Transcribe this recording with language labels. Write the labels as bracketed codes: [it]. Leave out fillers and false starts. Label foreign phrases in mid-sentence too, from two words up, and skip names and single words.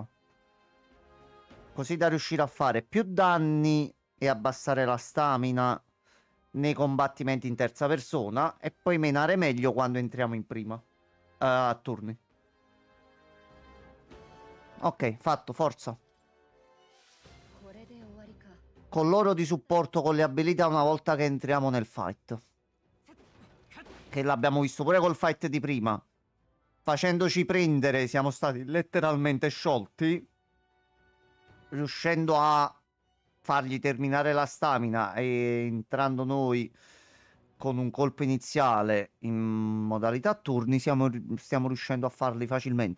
[it] Così da riuscire a fare più danni e abbassare la stamina nei combattimenti in terza persona e poi menare meglio quando entriamo in prima. A turni. Ok, fatto, forza. [ja] これで終わりか。 [it] Con loro di supporto con le abilità una volta che entriamo nel fight. Che l'abbiamo visto pure col fight di prima. Facendoci prendere siamo stati letteralmente sciolti. Riuscendo a fargli terminare la stamina e entrando noi con un colpo iniziale in modalità turni stiamo riuscendo a farli facilmente.